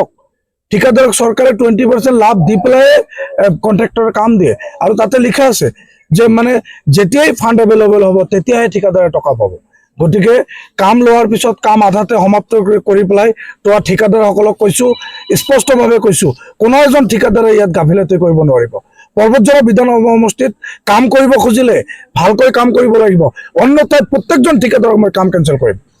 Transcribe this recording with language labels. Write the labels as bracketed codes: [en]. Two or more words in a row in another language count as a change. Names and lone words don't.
[as] ঠিকাদাৰক চৰকাৰে 20% লাভ দি পেলাই কণ্ট্ৰেক্টৰৰ কাম দিয়ে আৰু তাতে লিখা আছে যে মানে যেতিয়াই [en] fund available [as] হ'ব তেতিয়াহে ঠিকাদাৰে টকা পাব। গতিকে কাম লোৱাৰ পিছত কাম আধাতে সমাপ্ত কৰি পেলাই তোৱা ঠিকাদাৰসকলক কৈছোঁ স্পষ্টভাৱে কৈছোঁ কোনো এজন ঠিকাদাৰে ইয়াত গাফিলতি কৰিব নোৱাৰিব। পৰ্বতঝৰা বিধানসভা সমষ্টিত কাম কৰিব খুজিলে ভালকৈ কাম কৰিব লাগিব অন্যথায় প্ৰত্যেকজন ঠিকাদাৰক মই কাম কেনসেল কৰিম।